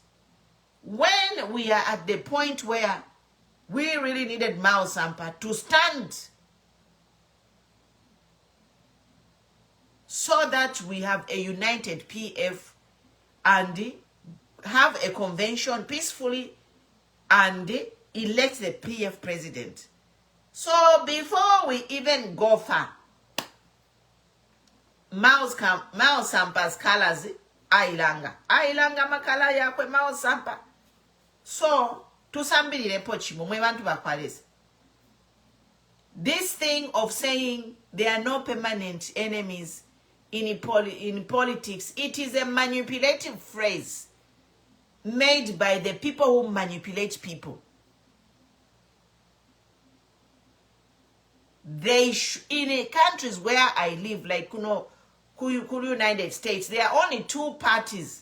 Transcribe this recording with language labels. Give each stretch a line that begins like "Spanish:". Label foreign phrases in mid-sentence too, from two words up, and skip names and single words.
English: When we are at the point where we really needed Mao Sampa to stand so that we have a united PF and have a convention peacefully and elect the PF president. So before we even go far, Mao Sampa's colors
Bemba: ailanga makala yakwe
English: Mao Sampa.
Bemba: So tusambirire pochimo mwe bantu bakwaleza.
English: This thing of saying there are no permanent enemies in politics, it is a manipulative phrase made by the people who manipulate people. They in countries where I live, like United States, there are only two parties.